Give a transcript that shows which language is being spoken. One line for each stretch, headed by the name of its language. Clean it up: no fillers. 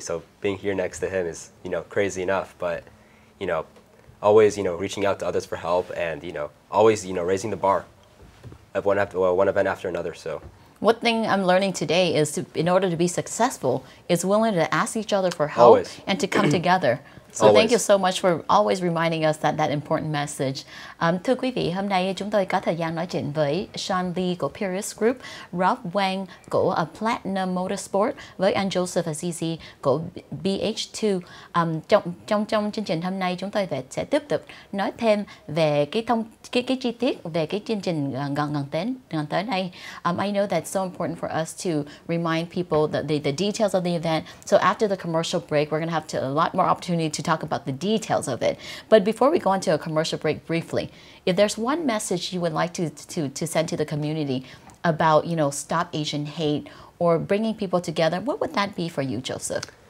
English: So being here next to him is, crazy enough. But, always, reaching out to others for help and, always, raising the bar of one event after another. So. One thing I'm learning today is in order to be successful, is willing to ask each other for help and to come together. So thank you so much for always reminding us that important message.
Vietnamese: Thưa quý vị, hôm nay chúng tôi có thời gian nói chuyện với Sean Lee của Purist Group, Rob Wang của Platinum Motorsport, với anh Joseph Azizi của BH2. Trong chương trình hôm nay chúng tôi sẽ tiếp tục nói thêm về cái chi tiết về cái chương trình gần tới đây.
English: I know that's so important for us to remind people the details of the event. So after the commercial break, we're going to have a lot more opportunity to talk about the details of it. But before we go into a commercial break briefly, if there's one message you would like to send to the community about, stop Asian hate or bringing people together, what would that be for you, Joseph?